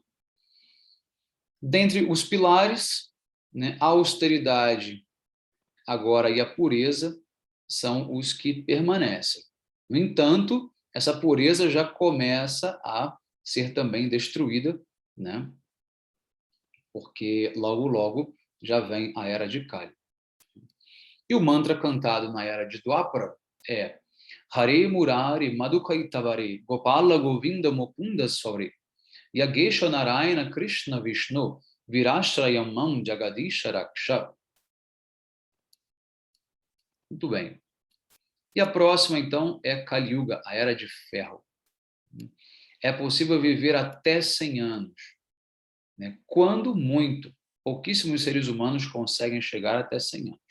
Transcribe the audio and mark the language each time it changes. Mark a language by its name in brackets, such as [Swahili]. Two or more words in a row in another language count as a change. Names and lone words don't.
[Portuguese] Dentre os pilares, né, a austeridade agora e a pureza são os que permanecem. No entanto, essa pureza já começa a ser também destruída, né? Porque logo já vem a era de Kali. E o mantra cantado na era de Dwapara é [Sanskrit] Hare Murari Madhukaitavare Gopala Govinda Mukunda Sware Yagesha Narayana Krishna Vishnu Virashrayamam Jagadisha Raksha. [Portuguese] Muito bem. E a próxima, então, é Kali Yuga, a Era de Ferro. É possível viver até 100 anos. Né? Quando muito, pouquíssimos seres humanos conseguem chegar até 100 anos.